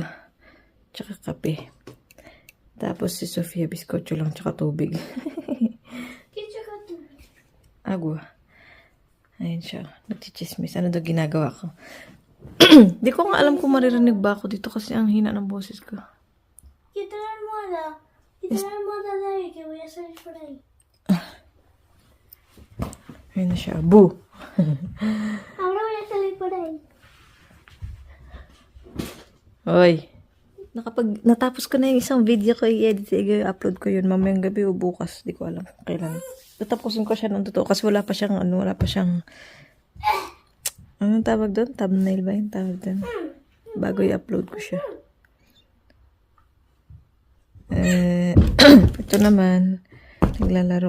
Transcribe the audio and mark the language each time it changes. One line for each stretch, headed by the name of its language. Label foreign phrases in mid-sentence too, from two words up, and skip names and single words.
Filipino: Tsaka kape. Tapos si Sofia, biskotso lang, tsaka tubig. Agua. Ayun siya. Nagchichismis. Ano daw ginagawa ko? Di ko nga alam kung maririnig ba ako dito kasi ang hina ng boses ko.
Spanish: Quita la almohada. Quita la almohada de ahí que voy a salir por ahí.
Filipino: Ayun na siya. Boo!
Spanish: Ahora voy a salir por ahí.
Filipino: Hoy. Natapos ko na yung isang video ko i-edit. I-upload ko yun mamayang gabi o bukas. Di ko alam kailan. Tatapusin ko siya ng totoo kasi wala pa siyang anong tawag doon? Thumbnail ba yung tawag doon? Bago i-upload ko siya. Ito naman, naglalaro.